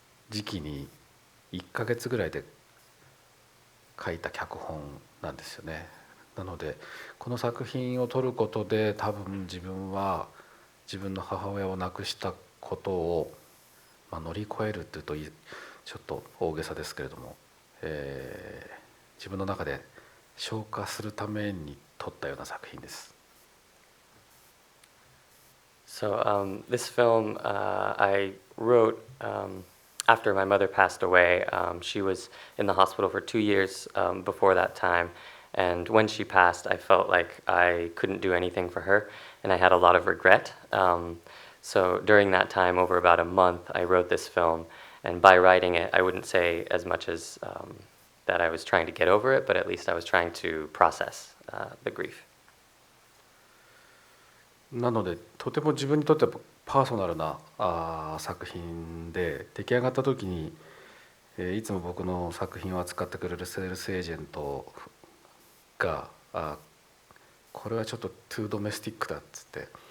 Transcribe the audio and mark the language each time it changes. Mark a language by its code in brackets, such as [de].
[ja] 時期に1ヶ月ぐらいで書いた脚本なんですよね。なのでこの作品を撮ることで多分自分は自分の母親を亡くしたことを、乗り越えるというとちょっと大げさですけれども、自分の中で消化するために撮ったような作品です。 [en] So this film I wrote after my mother passed away. She was in the hospital for 2 years before that time. And when she passed, I felt like I couldn't do anything for her, and I had a lot of regret. So during that time, over about a month, I wrote this film. And by writing it, I wouldn't say as much as that I was trying to get over it, but at least I was trying to process the grief. [ja] なのでとても自分にとってはパーソナルな作品で、出来上がった時に、いつも僕の作品を扱ってくれるセールスエージェントがこれはちょっとトゥードメスティックだっつって、